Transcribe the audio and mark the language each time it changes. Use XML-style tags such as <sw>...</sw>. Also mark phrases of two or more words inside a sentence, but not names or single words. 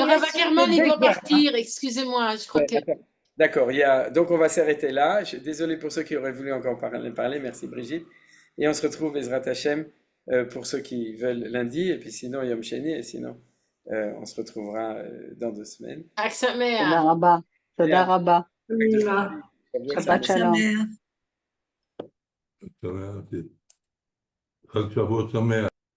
<fr>Le Rav Ackerman, il doit partir, excusez-moi, je crois que... D'accord, donc on va s'arrêter là. Désolé pour ceux qui auraient voulu encore parler. Merci Brigitte. Et on se retrouve,</fr> <he>עזרת השם,</he> <fr>pour ceux qui veulent lundi, et puis sinon</fr> <he>יום שני,</he> <fr>et sinon on se retrouvera dans 2 semaines.</fr> <he>חג שמח. תודה רבה. תודה רבה. Shabbat שבת shalom. שלום. שמח. חג שבועות שמח.</he>